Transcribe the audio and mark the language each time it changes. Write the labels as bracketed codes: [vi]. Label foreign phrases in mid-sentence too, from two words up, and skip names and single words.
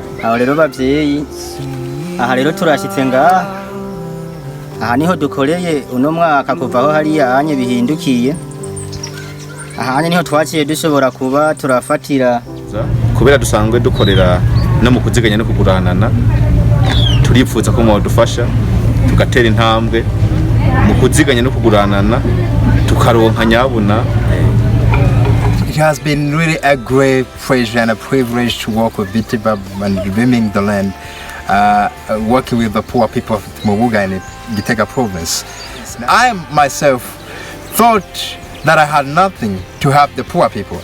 [rn] Aho rero bavyeyi aha rero turashitse ngaha aha niho dukoreye uno mwaka kuvaho hariya anye bihindukiye aha niho twaciye dushobora kuba turafatira kubera dusanzwe dukorera no mu kuziganya no kuguranana turipfuza ko mwadufasha tugatera intambwe mu kuziganya no kuguranana tukaronka nyabuna. [en] It has been really a great pleasure and a privilege to work with BTBAB and redeeming the land, working with the poor people of Mubuga and Gitega province. I myself thought that I had nothing to help the poor people.